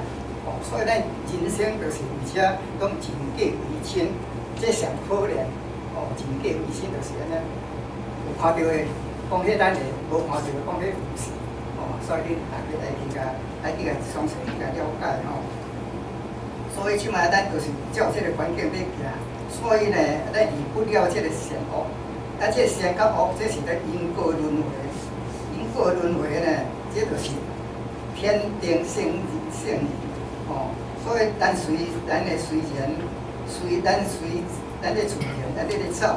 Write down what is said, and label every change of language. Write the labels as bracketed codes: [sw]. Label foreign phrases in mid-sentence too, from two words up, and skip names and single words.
[nan] 哦，所以咱人生就是有遮讲真假为真，这上可怜。哦，真假为真就是安尼，有看到的讲迄咱的，无看到的讲迄不是。哦，所以你大家爱去个详细去个了解吼。所以即摆咱就是照这个环境在行，所以呢，咱离不了这个善恶。啊，这善甲恶，这是咧因果轮回。因果轮回呢，这就是天定性理。哦，所以咱随咱的随缘，随咱的自然，咱咧走。